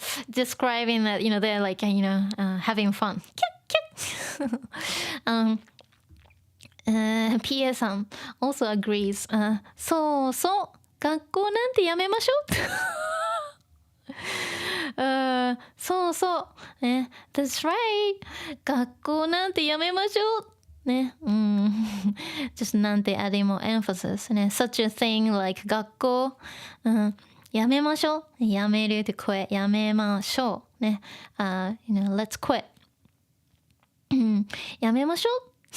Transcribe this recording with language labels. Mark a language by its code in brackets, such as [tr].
[en] Describing that, you know, they're like, you know, having fun. PA さん also agrees、 [ja] そうそう学校なんてやめましょうそうそう、ね、 [en] That's right [ja] 学校なんてやめましょう [en] ね、just なんて adding more emphasis ね。 such a thing like [ja] 学校、やめましょう。やめるって quit やめましょう。ね。 [en] let's quit [ja] やめましょう。